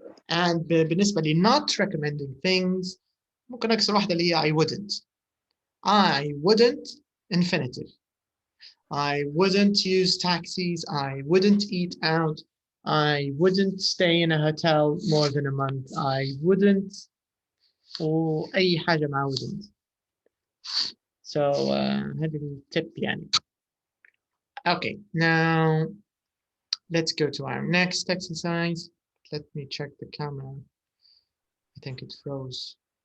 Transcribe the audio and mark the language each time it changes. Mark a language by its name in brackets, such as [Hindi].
[Arabic] And بالنسبة لي [English] not recommending things [Arabic] ممكن أكسر واحدة اللي هي [English] I wouldn't infinitive. I wouldn't use taxis. I wouldn't eat out. I wouldn't stay in a hotel more than a month. I wouldn't or [Arabic] أي حاجة مع [English] wouldn't. [Arabic] So هذه التip يعني. [English] Okay, now let's go to our next exercise. Let me check the camera. I think it froze.